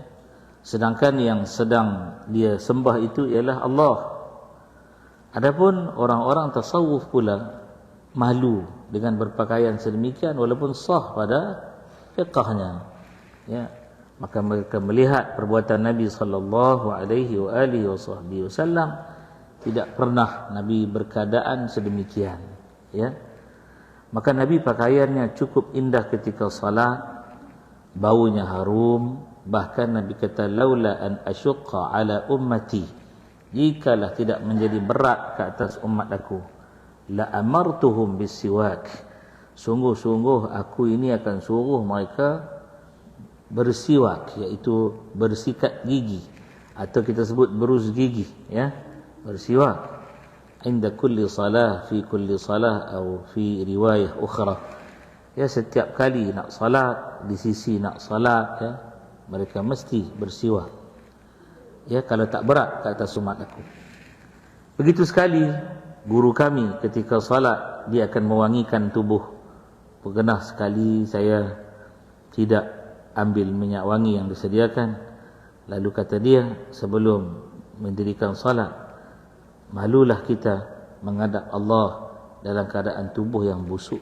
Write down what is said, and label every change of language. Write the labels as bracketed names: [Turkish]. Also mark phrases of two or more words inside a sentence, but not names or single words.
[Malay] Sedangkan yang sedang dia sembah itu ialah Allah. Adapun orang-orang tasawuf pula malu dengan berpakaian sedemikian walaupun sah pada fiqhnya, ya. Maka mereka melihat perbuatan Nabi [Arabic] صلى الله عليه وسلم, [Malay] tidak pernah Nabi berkeadaan sedemikian, ya. Maka Nabi pakaiannya cukup indah ketika salat, baunya harum, bahkan Nabi kata [Arabic] لولا أن أشق على أمتي, [Malay] jikalah tidak menjadi berat ke atas umat aku, [Arabic] لأمرتهم بالسواك, [Malay] sungguh-sungguh aku ini akan suruh mereka bersiwak, iaitu bersikat gigi, atau kita sebut berus gigi, ya, bersiwak [Arabic] عند كل صلاة، في كل صلاة, atau في رواية أخرى, ya, [Malay] setiap kali nak salat, di sisi nak salat, ya, mereka mesti bersiwak, ya, kalau tak berat ke atas umat aku. Begitu sekali guru kami ketika salat, dia akan mewangikan tubuh. Pernah sekali saya tidak ambil minyak wangi yang disediakan, lalu kata dia sebelum mendirikan salat, malulah kita menghadap Allah dalam keadaan tubuh yang busuk.